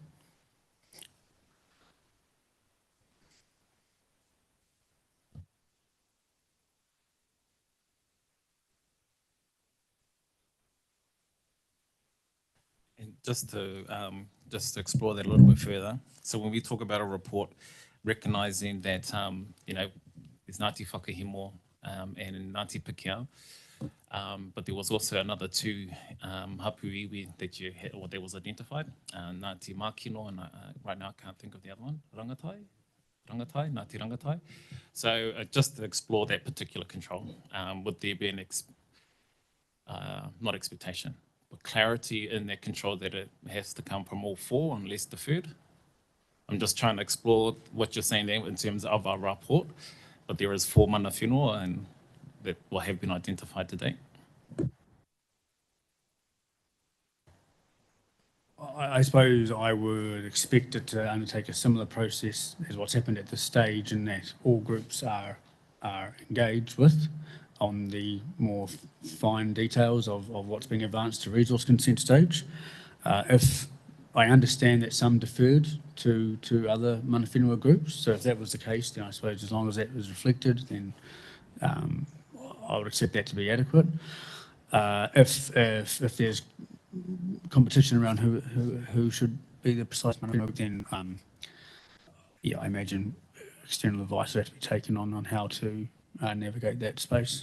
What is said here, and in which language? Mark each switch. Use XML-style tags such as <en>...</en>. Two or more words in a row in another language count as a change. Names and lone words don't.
<en>And just to explore that a little bit further. So when we talk about a report, recognizing that there's Ngāti Whakahimo and Ngāti Pākehā, but there was also another two</en> <mi>hapu iwi</mi> <en>that you had, or that was identified, Ngāti Mākino, and right now I can't think of the other one, Ngāti Rangatai. So just to explore that particular control, would there be not expectation, but clarity in that control that it has to come from all four unless deferred? I'm just trying to explore what you're saying there in terms of our report, but there is 4</en> <mi>mana whenua</mi> <en>and that will have been identified to date. I suppose I would expect it to undertake a similar process as what's happened at this stage, in that all groups are engaged with on the more fine details of what's being advanced to resource consent stage. If I understand that some deferred to other</en> <mi>mana whenua</mi> <en>groups, so if that was the case, then I suppose as long as that was reflected, then I would accept that to be adequate. If there's competition around who should be the precise</en> <mi>mana whenua,</mi> <en>then I imagine external advice would have to be taken on how to navigate that space.</en>